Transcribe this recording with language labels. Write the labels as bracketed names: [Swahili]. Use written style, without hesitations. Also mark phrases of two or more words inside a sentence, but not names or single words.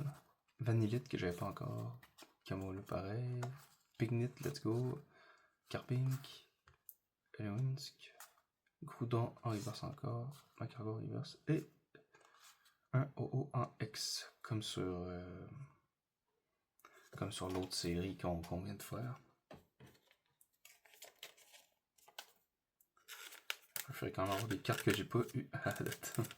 [French] Vanillite que j'avais pas encore. Camolo pareil. Pignit, [English] let's go. [French] Carpink. Elewinsk. Groudon en reverse encore. Macargo en reverse. Et un OO en X. Comme sur l'autre série qu'on vient de faire. Je ferais quand même avoir des cartes que j'ai pas eu à la date.